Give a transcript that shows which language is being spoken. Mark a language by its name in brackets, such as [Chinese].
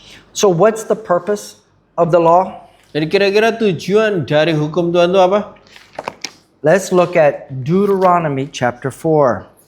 [English] So what's the purpose of the law? [Indonesian] Jadi kira-kira tujuan dari hukum Tuhan itu apa? [English] Let's look at Deuteronomy chapter 4.